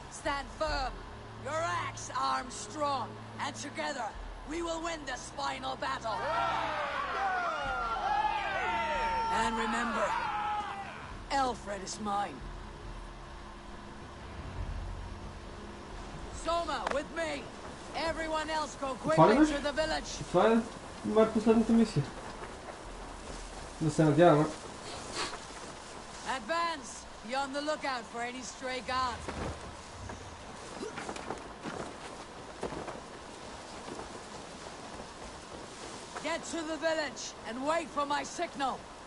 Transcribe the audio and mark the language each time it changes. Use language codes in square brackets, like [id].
[en] Stand firm, your axe armed strong, and together we will win this final battle. And remember, Alfred is mine. Soma, with me! Everyone else go quickly to the village! [bg] Това е май последната мисия. Да се надяваме. [en] Advance! Be on the lookout for any stray guards. Get to the village and wait for my signal.